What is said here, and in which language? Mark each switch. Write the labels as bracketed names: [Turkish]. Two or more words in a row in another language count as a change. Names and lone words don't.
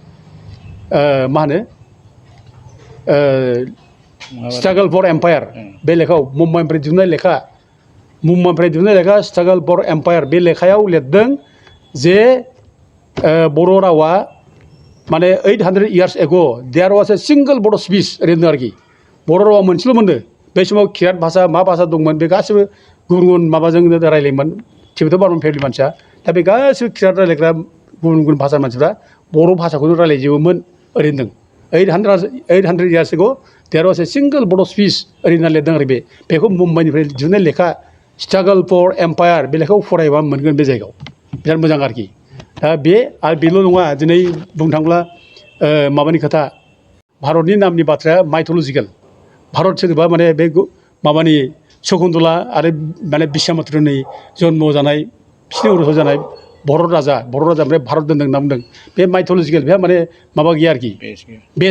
[Bodo] मा होनो स्ट्रागल फर एम्पायार बे लेखायाव मुम्बाइनिफ्राय दिहुननाय लेखा स्ट्रागल फर एम्पायार बे लेखायाव लिरदों जे बर' रावा माने [English] 800 years ago there was a single Bodo speech [Bodo] ओरैनो आरोखि बर' रावा मोनसेल' मोननो बे समाव किरात भाषा मा भाषा दंमोन बे गासिबो गुबुन गुबुन माबाजों रायलायोमोन [English] Tibeto Burman [Bodo] फेमिलि मानसिया दा बे गासिबो किरात रायलायग्रा गुबुन गुबुन भाषानि मानसिफ्रा बर' भाषाखौनो रायलायजोबोमोन ओरैनो [English] 800 years ago there was a single Bodo speech [Bodo] ओरैनो लिरदों आरो बेखौ मुम्बाइनिफ्राय दिहुननाय लेखा स्ट्रागल फर एम्पायार बे लेखाखौ फरायबा मोनगोन बे जायगायाव बिराद मोजां आरोखि दा बे आरो बेल' नङा दिनै बुंनो थाङोब्ला माबानि खोथा भारतनि नामनि बाथ्राया माइथलजिकेल भारत सोदोबा माने बे माबानि शकुन्तला आरो माने बिश्वामित्रनि जन्म जानाय बिसिनि उनाव जानाय बर' राजा ओमफ्राय भारत दोनदों होनना बुंदों बे माइथलजिकेल बेहा माने माबा गैया आरोखि बेस